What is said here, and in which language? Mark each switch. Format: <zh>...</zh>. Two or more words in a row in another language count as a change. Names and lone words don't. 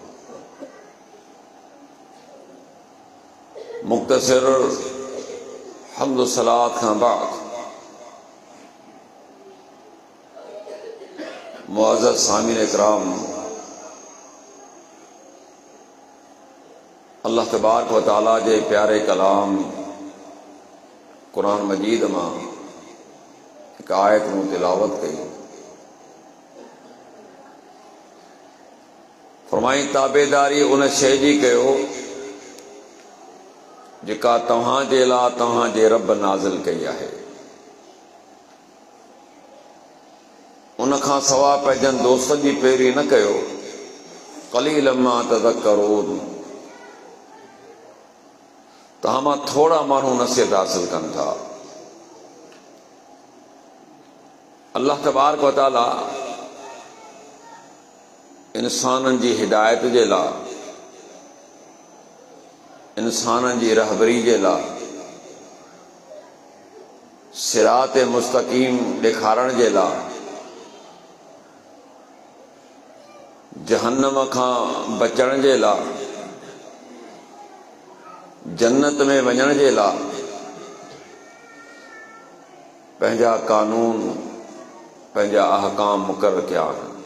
<sd>मुख्तसर हम्द सलात खां बाद मुअज़्ज़ज़ सामिन इकराम</sd> <ar>الله تبارك وتعالى</ar> <sd>जे प्यारे कलाम कुरान मजीद मां एक आयत नूं तिलावत कई। फरमाई ताबेदारी उन शइ जी कयो जेका तव्हां जे लाइ तव्हां जे रब नाज़िल कई आहे। उन खां सवाइ पंहिंजनि दोस्तनि जी पैरवी न कयो।</sd> <ar>قليلا ما تذكرون,</ar> <sd>तव्हां मां थोड़ा माण्हू नसीहत हासिल कनि था।</sd> <ar>الله تبارك وتعالى</ar> <sd>इंसाननि जी हिदायत जे लाइ, इंसाननि जी रहबरी जे लाइ,</sd> <ar>صراط مستقيم</ar> <sd>ॾेखारण जे लाइ, जहन्नम खां बचण जे लाइ, जन्नत में वञण जे लाइ पंहिंजा कानून, पंहिंजा अहकाम मुक़रर कया आहिनि।</sd>